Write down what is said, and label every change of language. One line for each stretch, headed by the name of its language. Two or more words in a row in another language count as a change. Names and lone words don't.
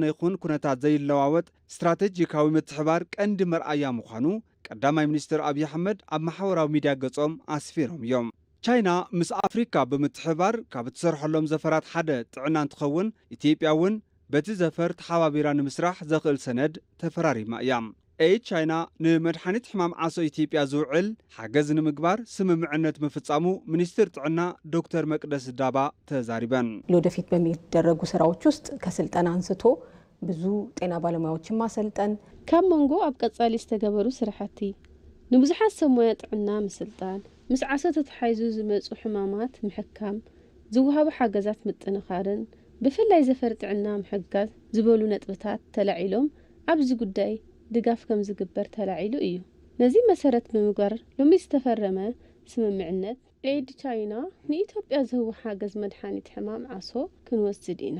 Tigrinya: ይኹን ኩነታት ዘይለዋወጥ ስትራቴጂካዊ ምትሕባር ቀንዲ መርኣያ ምዃኑ ቀዳማይ ሚኒስትር አብይ አሕመድ ኣብ ማሕበራዊ ሚድያ ገጾም ኣስፊሮም እዮም ቻይና ምስ ኣፍሪካ ብምትሕባር ካብ እትሰርሐሎም ዘፈራት ሓደ ጥዕና እንትኸውን ኢትዮጵያ እውን በቲ ዘፈር ተሓባቢራ ንምስራሕ ዘኽእል ሰነድ ተፈራሪማ እያ ቻይና ንመድሓኒት ሕማም ዓሶ ኢትዮጵያ ዝውዕል ሓገዝ ንምግባር ስምምዕነት ምፍጻሙ ሚኒስትር ጥዕና ዶክተር መቅደስ ዳባ ተዛሪበን
Amharic: ለወደፊት በሚደረጉ ስራዎች ውስጥ ከስልጠና አንስቶ ብዙ ጤና ባለሙያዎችን ማሰልጠን
Tigrinya: ካብ መንጎ ኣብ ቀጻሊ ዝተገበሩ ስራሕቲ ንብዙሓት ሰሞያ ጥዕና ምስልጣን ምስ ዓሶ ተተሓይዙ ዝመጹ ሕማማት ምሕካም ዝውሃቡ ሓገዛት ምጥንኻርን ብፍላይ ዘፈር ጥዕና ምሕጋዝ ዝበሉ ነጥብታት ተላዒሎም ኣብዚ ጉዳይ ድጋፍ ከም ዝግበር ተላዒሉ እዩ ነዚ መሰረት ብምግባር ሎሚ ዝተፈረመ ስምምዕነት ኤድ ቻይና ንኢትዮጵያ ዝህቡ ሓገዝ መድሓኒት ሕማም ዓሶ ክንወስድ ኢና